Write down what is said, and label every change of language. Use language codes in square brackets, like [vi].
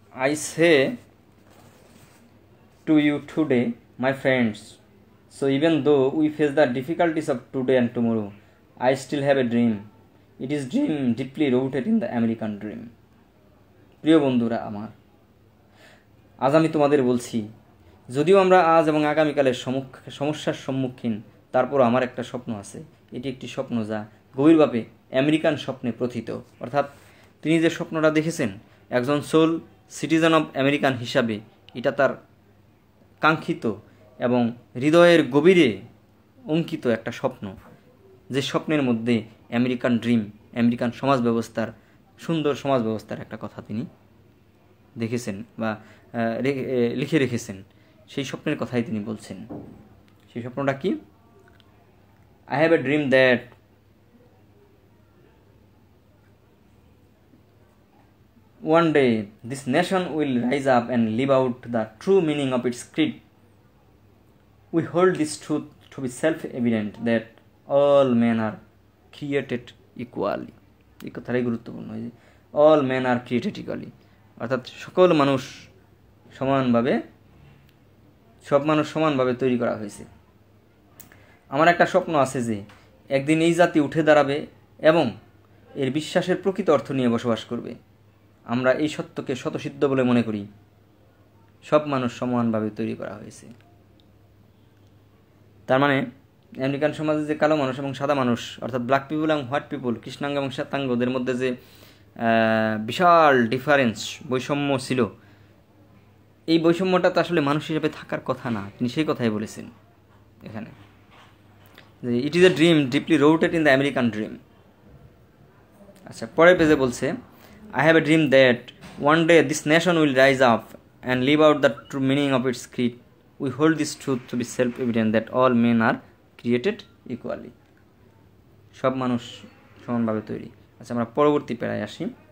[en] I say to you today, my friends, so even though we face the difficulties of today and tomorrow, I still have a dream. It is dream deeply rooted in the American dream. [bn] প্রিয় বন্ধুরা আমার, আজ আমি তোমাদের বলছি, যদিও আমরা আজ এবং আগামীকালের সমস্যার সম্মুখীন, তারপর আমার একটা স্বপ্ন আছে। এটি একটি স্বপ্ন যা গভীরভাবে আমেরিকান স্বপ্নে প্রথিত। অর্থাৎ তিনি যে স্বপ্নটা দেখেছেন একজন সোল সিটিজেন অব আমেরিকান হিসাবে, এটা তার কাঙ্ক্ষিত এবং হৃদয়ের গভীরে অঙ্কিত একটা স্বপ্ন, যে স্বপ্নের মধ্যে আমেরিকান ড্রিম, আমেরিকান সমাজ ব্যবস্থার, সুন্দর সমাজ ব্যবস্থার একটা কথা তিনি দেখেছেন বা লিখে রেখেছেন। সেই স্বপ্নের কথাই তিনি বলছেন। সেই স্বপ্নটা কি? [en] I have a dream that one day this nation will rise up and live out the true meaning of its creed. We hold this truth to be self-evident that all men are created equally. [bn] এই কথাটাই গুরুত্বপূর্ণ, [en] all men are created equally, [bn] অর্থাৎ সকল মানুষ সমানভাবে, সব মানুষ সমানভাবে তৈরি করা হয়েছে। আমার একটা স্বপ্ন আছে যে একদিন এই জাতি উঠে দাঁড়াবে এবং এর বিশ্বাসের প্রকৃত অর্থ নিয়ে বসবাস করবে। আমরা এই সত্যকে স্বতঃসিদ্ধ বলে মনে করি, সব মানুষ সমানভাবে তৈরি করা হয়েছে। তার মানে আমেরিকান সমাজে যে কালো মানুষ এবং সাদা মানুষ, অর্থাৎ ব্ল্যাক পিপল এবং হোয়াইট পিপল, কৃষ্ণাঙ্গ এবং শ্বেতাঙ্গদের মধ্যে যে বিশাল ডিফারেন্স, বৈষম্য ছিল, এই বৈষম্যটা তো আসলে মানুষ হিসেবে থাকার কথা না। তিনি সেই কথাই বলেছেন এখানে, যে [en] It is a dream deeply rooted in the American dream. [bn] আচ্ছা, পরের পেজে বলছে, [en] I have a dream that one day this nation will rise up and live out the true meaning of its creed. We hold this truth to be self-evident that all men are created equally. [bn] সব মানুষ সমানভাবে তৈরি। আচ্ছা, আমরা পরবর্তী প্যারায় আসি।